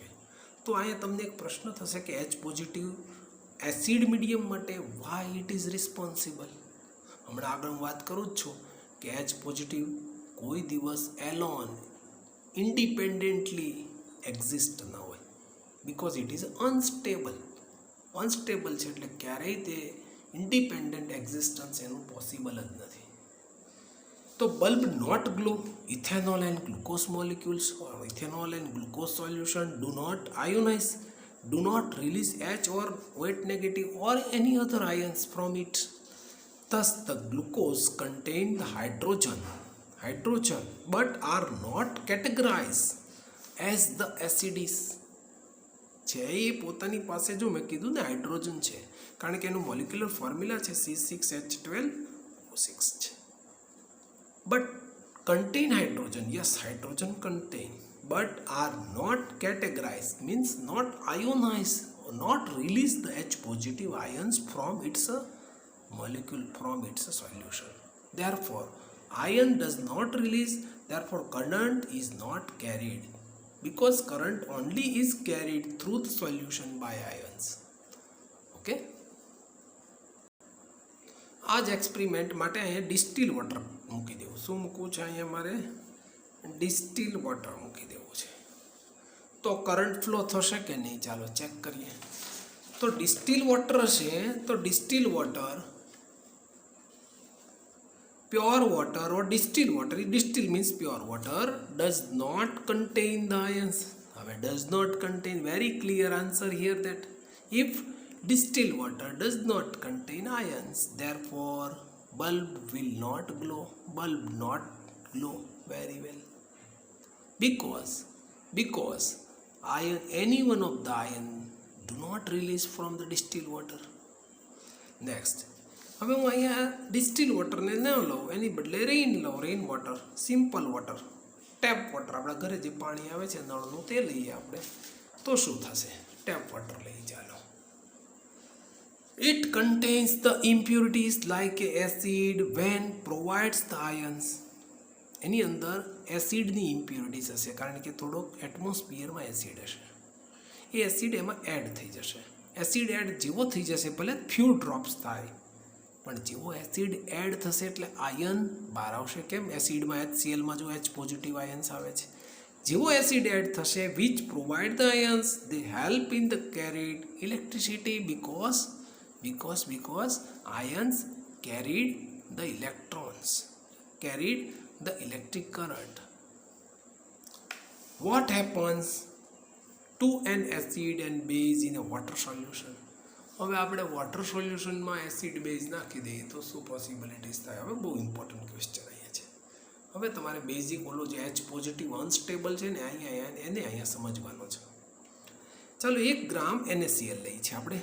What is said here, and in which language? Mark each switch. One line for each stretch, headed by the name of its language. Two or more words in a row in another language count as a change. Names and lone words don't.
Gujarati: તો અહીંયા તમને એક પ્રશ્ન થશે કે
English: H positive acid medium
Gujarati: માટે
English: why it is responsible.
Gujarati: હમણાં આગળ હું વાત કરું જ છું કે
English: H positive
Gujarati: કોઈ દિવસ
English: alone independently exist
Gujarati: ન હોય.
English: because it is unstable.
Gujarati: અનસ્ટેબલ છે એટલે ક્યારેય તે
English: independent existence
Gujarati: એનું પોસિબલ જ નથી.
English: તો bulb not glow. ethanol and glucose molecules or ethanol and glucose solution do not ionize, do not release H or OH negative or any other ions from it. Thus the glucose contain the hydrogen but are not categorized as the acids.
Gujarati: છે એ પોતાની પાસે, જો મેં કીધું ને હાઇડ્રોજન છે કારણ કે એનું
English: molecular formula
Gujarati: છે C6H12O6 છે.
English: બટ contain hydrogen, yes, hydrogen contain, but are not categorized, means not ionized or not release the H positive ions from its molecule, from its solution. Therefore ion does not release, therefore current is not carried, because current only is carried through the solution by ions.
Gujarati: Okay, આ જ એક્સપેરિમેન્ટ માટે અહીંયા
English: distil water
Gujarati: મૂકી દેવું. શું મૂકવું છે અહીંયા મારે?
English: distil water
Gujarati: મૂકી દેવું છે. તો
English: current flow
Gujarati: થશે કે નહીં? ચાલો ચેક કરીએ. તો
English: distil water
Gujarati: હશે તો
English: distil water, pure water or distilled water, distilled means pure water, does not contain the ions. હવે does not contain, very clear answer here, that if distilled water does not contain ions, therefore bulb will not glow. Bulb not glow very well, because ion, any one of the ion do not release from the distilled water. Next,
Gujarati: હવે હું અહીંયા
English: distil waterને
Gujarati: ન લઉં, એની બદલે રેઇન લઉં,
English: rain water, simple water, tap water,
Gujarati: આપણા ઘરે જે પાણી આવે છે નળનું તે લઈએ આપણે. તો શું થશે?
English: tap water
Gujarati: લઈએ. ચાલો.
English: It contains the impurities like acid when provides the ions.
Gujarati: એની અંદર
English: acidની impurities
Gujarati: હશે કારણ કે થોડોક એટમોસ્ફિયરમાં એસિડ હશે. એ એસિડ એમાં એડ થઈ જશે.
English: acid add
Gujarati: જેવો થઈ જશે, ભલે
English: few drops
Gujarati: થાય, પણ જેવો
English: acid add
Gujarati: થશે એટલે આયન બહાર આવશે. કેમ? એસિડમાં HClમાં જો
English: H positive ions
Gujarati: આવે છે, જેવો
English: acid add
Gujarati: થશે,
English: which provide the ions, they help in the carried electricity, because ions carried the electrons, carried the electric current. What happens to an acid and base in a water solution?
Gujarati: હવે આપણે
English: water solutionમાં acid base
Gujarati: નાખી દઈએ તો શું પોસિબિલિટીઝ થાય? હવે બહુ
English: important question
Gujarati: અહીંયા છે. હવે તમારે બેઝિક ઓલો જે
English: H positive unstable
Gujarati: છે ને એને અહીંયા સમજવાનો છે. ચાલો 1 ગ્રામ NaCl લઈએ છીએ આપણે.